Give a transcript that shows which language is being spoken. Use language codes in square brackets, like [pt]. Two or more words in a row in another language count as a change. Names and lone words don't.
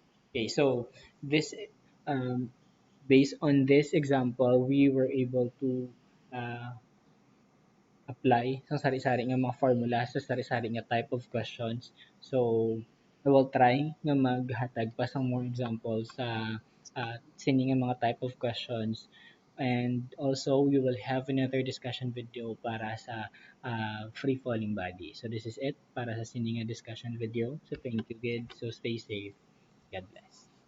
[en] Okay, so this um, based on this example, we were able to uh, apply [hil] sa sari-sari nga mga formula sa sari-sari nga [en] type of questions. So, I will try [hil] nga maghatag pa sa [en] more examples [hil] sa sini nga mga [en] type of questions. And also, we will have another discussion video [hil] para sa [en] free falling body. So, this is it [hil] para sa sini nga [en] discussion video. So, thank you, kids. So, stay safe. God bless.